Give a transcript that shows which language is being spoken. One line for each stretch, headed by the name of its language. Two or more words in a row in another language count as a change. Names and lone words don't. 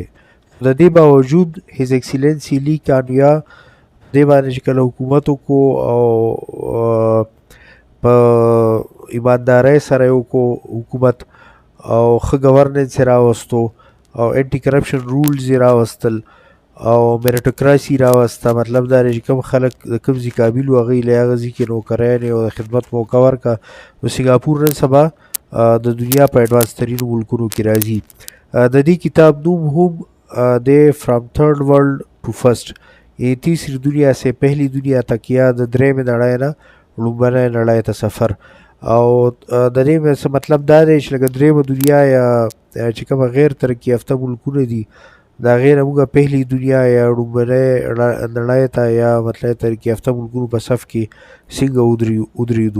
Pashto: د دې باوجود
English: His Excellency
Pashto: لی کانیا دې باندې چې کله حکومت وکړو او په ایماندارۍ سره یې وکړو حکومت او ښه ګورننس یې راوستو او
English: anti corruption rules
Pashto: یې راوستل او میریټوکراسي راوسته. مطلب دا دی چې کوم خلک د کوم ځای قابل وو هغوی له هغه ځای کې نوکریانې او د خدمت موقع ورکړه. نو سنګاپور نن سبا د دنیا په ایډوانس ترینو ملکونو کې راځي. د دې کتاب نوم هم دی
English: from third world to first,
Urdu: یہ تیسری دنیا سے پہلی دنیا تک
Pashto: یا د درېیمې نړۍ نه لومبنۍ نړۍ ته سفر. او د دې مطلب دا دی چې لکه درېیمه دنیا یا چې کومه غیر ترقي یافته ملکونه دي د هغې نه موږ
Urdu: پهلي دنیا
Pashto: یا لومبنۍ نړۍ ته یا مطلب ترقي یافته ملکونو په صف کې څنګه ودرېدو.